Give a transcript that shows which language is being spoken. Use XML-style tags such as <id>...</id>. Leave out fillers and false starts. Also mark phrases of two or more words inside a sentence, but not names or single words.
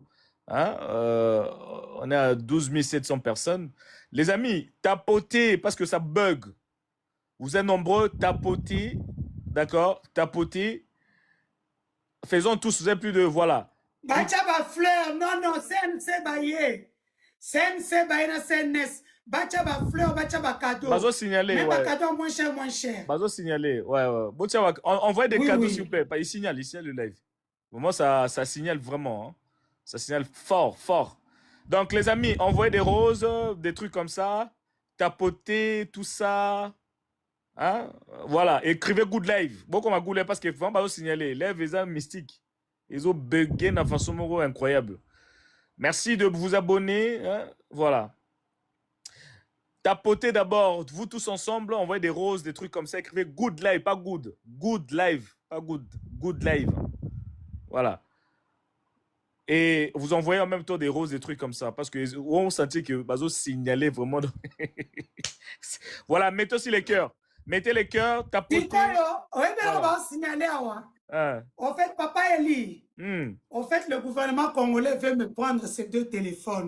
<fr>Hein? On est à 12 700 personnes. Les amis, tapotez parce que ça bug. Vous êtes nombreux, tapotez. D'accord? Tapotez. Faisons tous, vous avez plus de. Voilà. Bachaba fleur, non, c'est baillé. C'est baillé na CNS. Bachaba fleur, bachaba cadeau.</fr> <ln>Bazo signaler,</ln> <fr>même ouais. cadeau moins cher.</fr> <ln>Bazo signaler,</ln> <fr>ouais. Envoyez des cadeaux, oui. s'il vous plaît. Il signale le live. Vraiment, ça signale vraiment. Hein. Ça signale fort. Donc, les amis, envoyez des roses, des trucs comme ça. Tapotez, tout ça. Hein? Voilà, écrivez</fr> <en>good live.</en> <fr>Bon, comme à</fr> <en>good live,</en> <fr>parce que vraiment,</fr> <ln>bazo signaler.</ln> <fr>Live est un mystique. Ils ont bugué de façon incroyable. Merci de vous abonner. Hein? Voilà. Tapotez d'abord, vous tous ensemble, envoyez des roses, des trucs comme ça. Écrivez</fr> <en>good live,</en> <fr>pas good.</fr> <en>Good live, pas good. Good live.</en> <fr>Voilà. Et vous envoyez en même temps des roses, des trucs comme ça. Parce que on sentit que</fr> <ln>Bazo signalait</ln> <fr>vraiment. Voilà, mettez aussi les cœurs. Mettez les cœurs, tapotez. En fait, Papa Eli, en fait, le gouvernement congolais veut me prendre ces deux téléphones.</fr>